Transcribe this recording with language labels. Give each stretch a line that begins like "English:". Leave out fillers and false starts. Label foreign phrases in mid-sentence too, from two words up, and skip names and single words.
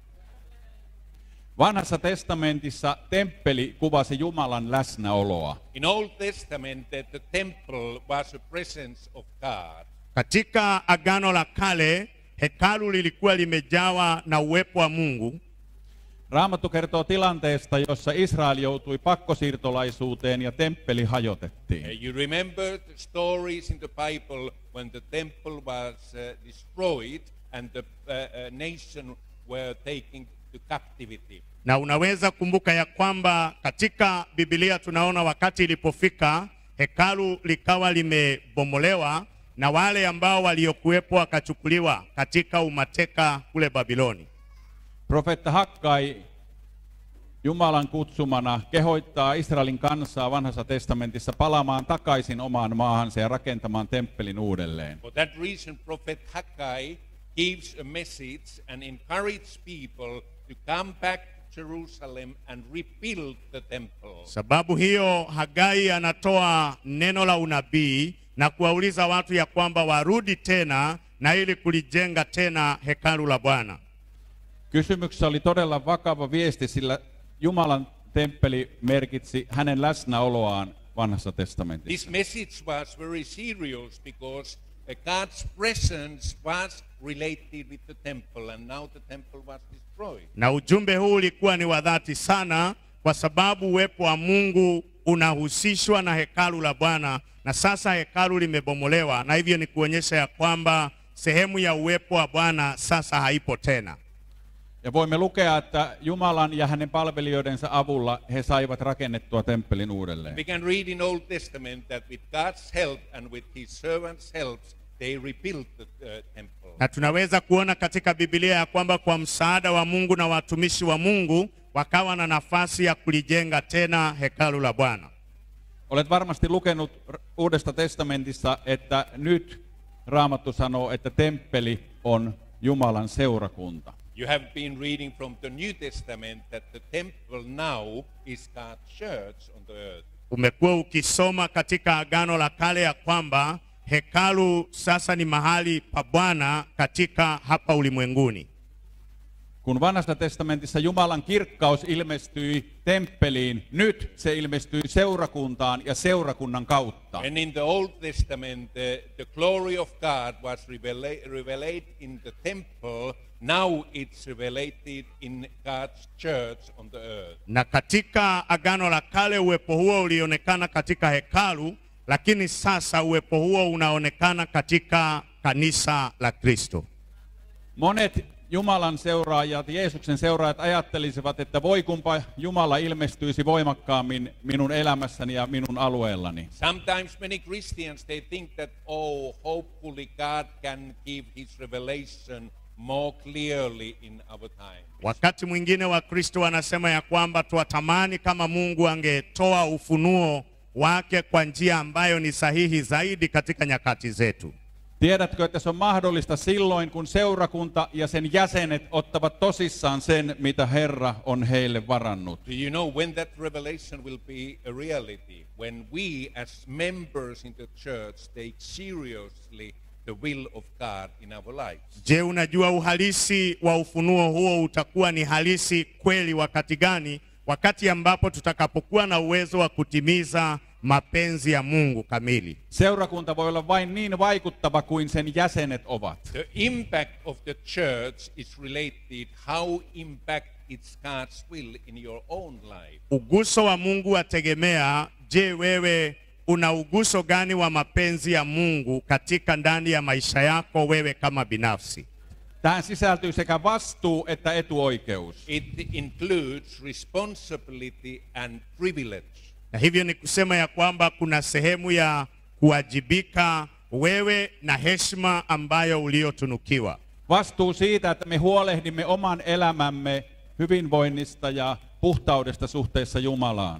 Finnish: Vanhassa testamentissa temppeli kuvasi Jumalan läsnäoloa.
English: In Old Testament the temple was a presence of God.
Swahili: Katika Agano la Kale hekalu lilikuwa limejawa na uwepo wa Mungu.
Finnish: Raamattu kertoo tilanteesta, jossa Israel joutui pakkosiirtolaisuuteen ja temppeli hajotettiin.
English: You remember the stories in the Bible when the temple was destroyed and the nation were taken to captivity.
Swahili: Na unaweza kumbuka ya kwamba katika Biblia tunaona wakati ilipofika hekalu likawa limebomolewa na wale ambao waliokuwepo wakachukuliwa katika umateka kule Babiloni.
Finnish: Profeetta Hakkai Jumalan kutsumana kehoittaa Israelin kansaa Vanhassa testamentissa palaamaan takaisin omaan maahansa ja rakentamaan temppelin uudelleen.
English: For that reason prophet Haggai gives a message and encourages people to come back to Jerusalem and rebuild the temple.
Swahili: Sababu hiyo Hagai anatoa neno la unabii na kuwauliza watu ya kwamba warudi tena na ili kulijenga tena hekalu la Bwana.
Finnish: Kysymyksessä oli todella vakava viesti, sillä Jumalan temppeli merkitsi hänen läsnäoloaan Vanhassa testamentissa.
English: This message was very serious because God's presence was related with the temple and now the temple was destroyed.
Swahili: Na ujumbe huu ulikuwa ni wa dhati sana kwa sababu uwepo wa Mungu unahusishwa na hekalu la Bwana, na sasa hekalu limebomolewa, na hivyo ni kuonyesha ya kwamba sehemu ya uwepo wa Bwana sasa haipo tena.
Finnish: Ja voimme lukea, että Jumalan ja hänen palvelijoidensa avulla he saivat rakennettua temppelin uudelleen.
English: We can read in Old Testament that with God's help and with his servants' help they rebuilt the temple.
Swahili: Na tunaweza kuona katika Biblia ya kwamba kwa msaada wa Mungu na watumishi wa Mungu wakawa na nafasi ya kulijenga tena hekalu la Bwana.
Finnish: Olet varmasti lukenut Uudesta testamentissa, että nyt Raamattu sanoo, että temppeli on Jumalan seurakunta.
English: You have been reading from the New Testament that the temple now is God's church on the earth.
Swahili: Umekuwa ukisoma katika Agano la Kale ya kwamba hekalu sasa ni mahali pa Bwana katika hapa ulimwenguni.
Finnish: Kun Vanhassa testamentissa Jumalan kirkkaus ilmestyi temppeliin, nyt se ilmestyi seurakuntaan ja seurakunnan kautta.
English: And in the Old Testament, the glory of God was revealed in the temple. Now it's revealed in God's church on the earth.
Swahili: Na katika Agano la Kale uwepo huo ulionekana katika hekalu, lakini sasa uwepo huo unaonekana katika kanisa la Kristo.
Finnish: Monet Jumalan seuraajat, Jeesuksen seuraajat ajattelisivat, että voi kumpa Jumala ilmestyisi voimakkaammin minun elämässäni ja minun alueellani.
English: Sometimes many Christians, they think that, hopefully God can give his revelation more clearly in our time.
Swahili: Wakati mwingine wa Kristo wanasema ya kwamba tuatamani kama Mungu angetoa ufunuo wake kwa njia ambayo ni sahihi zaidi katika nyakati zetu.
Finnish: Tiedätkö, että se on mahdollista silloin, kun seurakunta ja sen jäsenet ottavat tosissaan sen, mitä Herra on heille varannut?
English: Do you know when that revelation will be a reality? When we as members in the church take seriously the will of God in our lives.
Swahili: Je, unajua uhalisi wa ufunuo huo utakuwa ni halisi kweli wakati gani? Wakati ambapo tutakapokuwa na uwezo wa kutimiza mapenzi ya Mungu kamili.
Finnish: Seurakunta voi olla vain niin vaikuttava kuin sen jäsenet ovat.
English: The impact of the church is related how impact it's God's will in your own life.
Swahili: Uguso wa Mungu wategemea, je, wewe una uguso gani wa mapenzi ya Mungu katika ndani ya maisha yako wewe kama binafsi?
Finnish: Tähän sisältyy sekä vastuu että etuoikeus.
English: It includes responsibility and privilege.
Swahili: Na hivyo ni kusema ya kwamba kuna sehemu ya kuwajibika wewe na heshima ambayo uliotunukiwa.
Finnish: Vastuu siitä, että me huolehdimme oman elämämme hyvinvoinnista ja puhtaudesta suhteessa Jumalaan.